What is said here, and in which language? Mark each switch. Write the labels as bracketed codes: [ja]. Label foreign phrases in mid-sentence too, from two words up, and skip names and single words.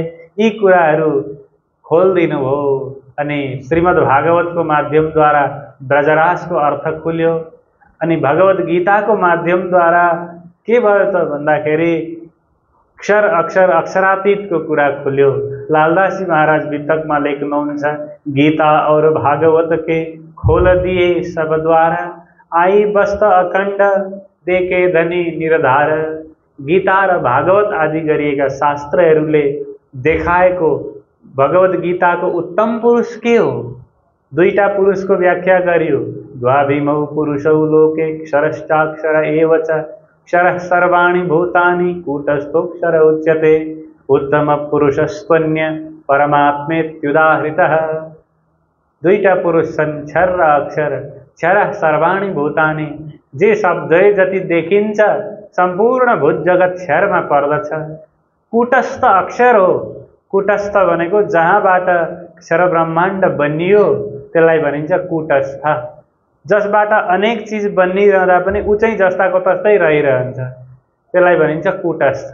[ne] यी कुराहरू खोलिदिनु भयो अनि श्रीमद् भागवतको माध्यमद्वारा ब्रजरासको अर्थ खुल्यो। अनि भगवत गीताको माध्यमद्वारा के भयो त भन्दाखेरि अक्षर अक्षर अक्षरातीतको कुरा खुल्यो। लालदास जी महाराज वितकमा लेख्नुहुन्छ, [hi] गीता और भागवत के खोल दिए सब द्वारा, आई बस्त अखण्ड देखे धनी निरधार। [ne] गीता र भागवत आदि गरिएका शास्त्रहरूले देखाएको भगवत गीताको उत्तम पुरुष के हो? दुईटा पुरुषको व्याख्या गरियो। [sa] द्वाभिमौ पुरुषौ लोके क्षरश्चाक्षर एव च, क्षरः सर्वाणि भूतानि कूटस्थोऽक्षर उच्यते, उत्तम पुरुषस्त्वन्य परमात्मेत्युदाहृतः। [ne] दुईटा पुरुष छन्, क्षर र अक्षर। [sa] क्षरः सर्वाणि भूतानि, [ne] जे शब्द जति देखिन्छ सम्पूर्ण भूत जगत क्षरमा पर्दछ। कूटस्थ अक्षर हो। कूटस्थ भनेको जहाँबाट क्षर ब्रह्माण्ड बनियो त्यसलाई भनिन्छ कूटस्थ। जसबाट अनेक चिज बनिरहँदा पनि उचै जस्ताको तस्तै रहिरहन्छ त्यसलाई भनिन्छ कूटस्थ।